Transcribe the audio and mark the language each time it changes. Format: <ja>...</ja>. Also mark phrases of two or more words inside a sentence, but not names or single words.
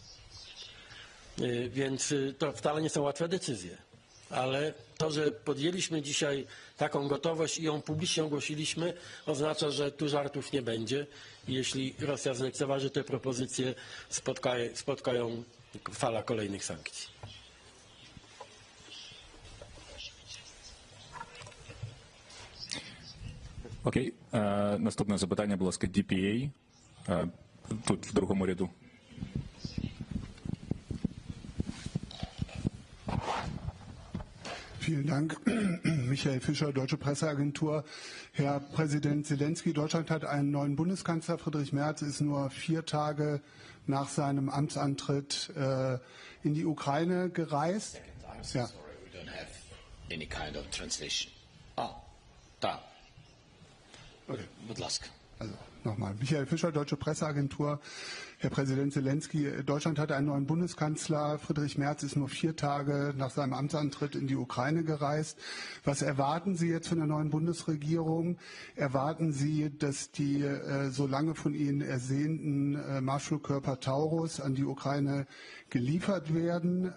<pl>Więc to wcale nie są łatwe decyzje. Ale to, że podjęliśmy dzisiaj taką gotowość i ją publicznie ogłosiliśmy, oznacza, że tu żartów nie będzie. I jeśli Rosja zlekceważy te propozycje, spotkają fala kolejnych sankcji.</pl> <uk>Окей. Наступне запитання, будь ласка, DPA. Тут в другому ряду.</uk> <de>Vielen Dank. Michael Fischer, Deutsche Presseagentur. Herr Präsident Zelenskyy, Deutschland hat einen neuen Bundeskanzler. Friedrich Merz ist nur 4 Tage nach seinem Amtsantritt in die Ukraine gereist. Ja.</de> <en>Sorry, we don't have any kind of translation.</en> <uk>Da.</uk> <en>Okay.</en> <uk>Будь ласка.</uk> <de>Also nochmal. Michael Fischer, Deutsche Presseagentur. Herr Präsident Zelenskyy, Deutschland hatte einen neuen Bundeskanzler. Friedrich Merz ist nur 4 Tage nach seinem Amtsantritt in die Ukraine gereist. Was erwarten Sie jetzt von der neuen Bundesregierung? Erwarten Sie, dass die so lange von Ihnen ersehnten Marschflugkörper Taurus an die Ukraine geliefert werden?</de>